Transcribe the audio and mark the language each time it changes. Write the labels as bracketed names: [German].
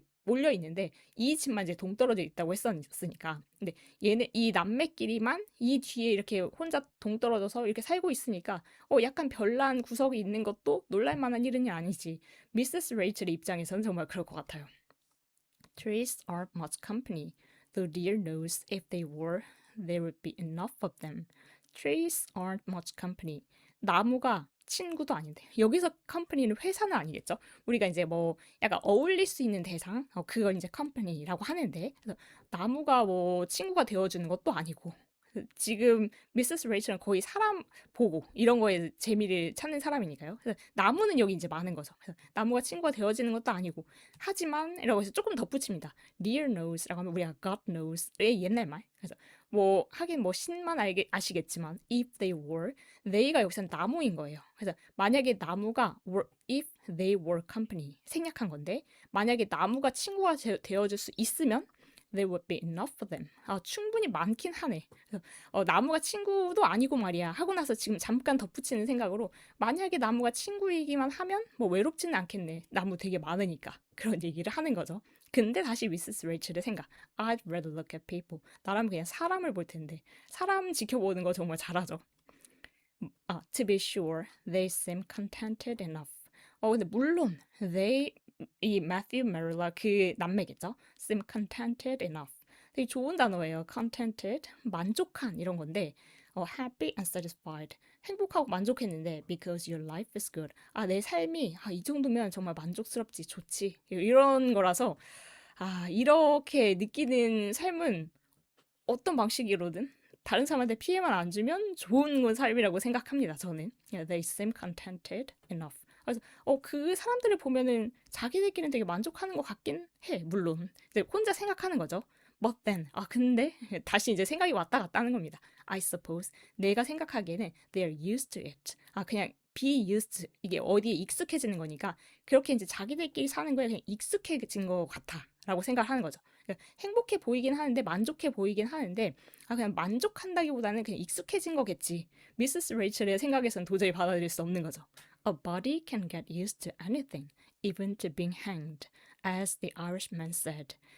[Korean] 몰려 있는데 이 집만 이제 동떨어져 있다고 했었으니까. 근데 얘네 이 남매끼리만 이 뒤에 이렇게 혼자 동떨어져서 이렇게 살고 있으니까 약간 별난 구석이 있는 것도 놀랄 만한 일은 아니지. 미세스 레이첼의 입장에서는 정말 그럴 것 같아요. [English] Trees aren't much company, though dear knows if they were, there would be enough of them. Trees aren't much company. [Korean] 나무가 친구도 아닌데. 여기서 company는 회사는 아니겠죠? 우리가 이제 뭐 약간 어울릴 수 있는 대상, 그걸 이제 company라고 하는데, 그래서 나무가 뭐 친구가 되어주는 것도 아니고, 지금 미세스 레이첼은 거의 사람 보고 이런 거에 재미를 찾는 사람이니까요. 그래서 나무는 여기 이제 많은 거죠. 그래서 나무가 친구가 되어지는 것도 아니고 하지만 이라고 해서 조금 덧붙입니다. Dear knows라고 하면 우리가 God knows의 옛날 말. 그래서 뭐 하긴 뭐 신만 아시겠지만 [English] if they were, [Korean] they가 여기서는 나무인 거예요. 그래서 만약에 나무가 [English] if they were company [Korean] 생략한 건데 만약에 나무가 친구가 되어줄 수 있으면 [English] there would be enough for them. [Korean] 충분히 많긴 하네. 그래서 나무가 친구도 아니고 말이야. 하고 나서 지금 잠깐 덧붙이는 생각으로 만약에 나무가 친구이기만 하면 뭐 외롭지는 않겠네. 나무 되게 많으니까. 그런 얘기를 하는 거죠. 근데 다시 미세스 레이첼의 생각. [English] I'd rather look at people. [Korean] 나라면 그냥 사람을 볼 텐데. 사람 지켜보는 거 정말 잘하죠. [English] To be sure, they seem contented enough. [Korean] 근데 물론 이 Matthew Marilla 그 남매겠죠? [English] seem contented enough. [Korean] 되게 좋은 단어예요. [English] contented, [Korean] 만족한 이런 건데 [English] happy and satisfied. [Korean] 행복하고 만족했는데 [English] because your life is good. [Korean] 내 삶이 이 정도면 정말 만족스럽지, 좋지. 이런 거라서 이렇게 느끼는 삶은 어떤 방식으로든 다른 사람한테 피해만 안 주면 좋은 건 삶이라고 생각합니다. 저는. [English] Yeah, they seem contented enough. [Korean] 그래서 그 사람들을 보면은 자기들끼리는 되게 만족하는 것 같긴 해. 물론 이제 혼자 생각하는 거죠. [English] But then, [Korean] 근데 다시 이제 생각이 왔다 갔다 하는 겁니다. [English] I suppose [Korean] 내가 생각하기에는 [English] they're used to it. [Korean] 그냥 [English] be used [Korean] 이게 어디에 익숙해지는 거니까 그렇게 이제 자기들끼리 사는 거에 그냥 익숙해진 것 같아라고 생각하는 거죠. 그러니까 행복해 보이긴 하는데 만족해 보이긴 하는데 그냥 만족한다기보다는 그냥 익숙해진 거겠지. 미세스 레이첼의 생각에선 도저히 받아들일 수 없는 거죠. [English] A body can get used to anything, even to being hanged, as the Irishman said.